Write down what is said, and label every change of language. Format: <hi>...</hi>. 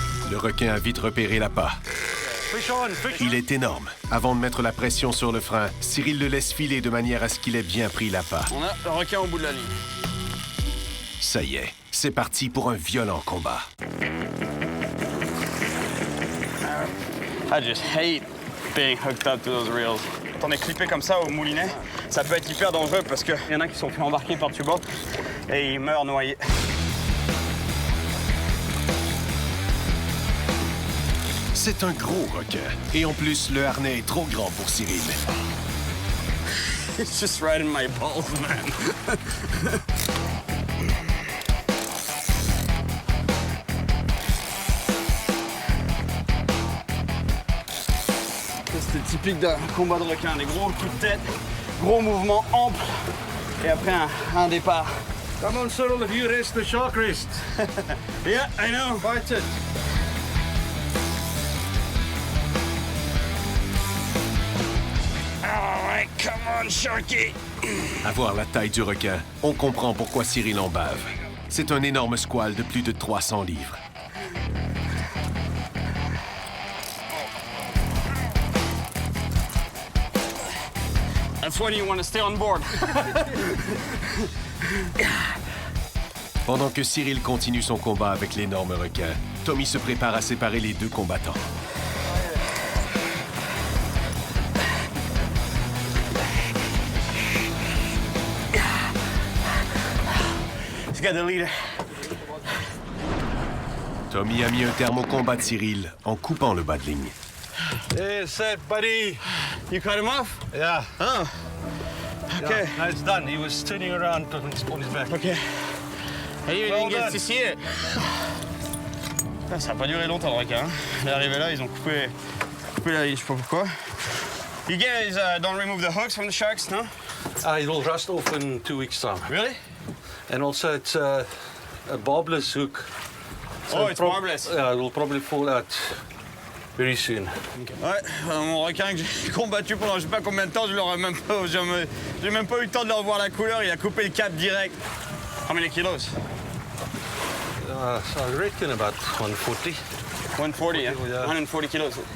<fr>Le requin a vite repéré l'appât.</fr> <en>Fish on, fish</en> <fr>Il est énorme. Avant de mettre la pression sur le frein, Cyril le laisse filer de manière à ce qu'il ait bien pris l'appât. On a le requin au bout de la ligne. Ça y est, c'est parti pour un violent combat.</fr> <en>I just hate being hooked up to those reels.</en> <fr>Quand on est clippé comme ça au moulinet, ça peut être hyper dangereux parce qu'il y en a qui sont fait embarquer par-dessus bord et ils meurent noyés. C'est un gros requin. Et en plus, le harnais est trop grand pour Cyril.</fr> <en>It's just right in my balls, man.</en> <fr>C'est typique d'un combat de requin, des gros coups de tête, gros mouvements amples et après un départ.</fr> <en>Come on, Cyril, if you rest the shark rest. Yeah, I know. Fight it. All right, come on, Sharky.</en> <fr>À voir la taille du requin, on comprend pourquoi Cyril en bave. C'est un énorme squale de plus de 300 livres.</fr> <en>That's when you want to stay on board.</en> <fr>Pendant que Cyril continue son combat avec l'énorme requin, Tommy se prépare à séparer les deux combattants.</fr> <en>He's got the leader.</en> <fr>Tommy a mis un terme au combat de Cyril en coupant le bas de ligne.</fr> <en>Hey, set, buddy. You cut him off? Yeah. Oh. Okay. Yeah, now it's done. He was turning around on his back. Okay. I didn't Well even get done. to see it.</en> <fr>Putain, ça n'a pas duré longtemps le requin. Hein. Il est arrivé là, ils ont coupé la ligne, je sais pas pourquoi.</fr> <en>You guys don't remove the hooks from the sharks, no? It will rust off in 2 weeks' time. Really? And also, it's a barbless hook. Oh, it's barbless. Yeah, it will probably fall out very soon.</en> <fr>Ouais, mon requin que j'ai combattu pendant je sais pas combien de temps, j'ai même pas eu le temps de leur voir la couleur, il a coupé le cap direct.</fr> <en>How many kilos? So I reckon about 140.</en> <fr>140, hein?</fr> <en>Yeah. 140 kilos.</en>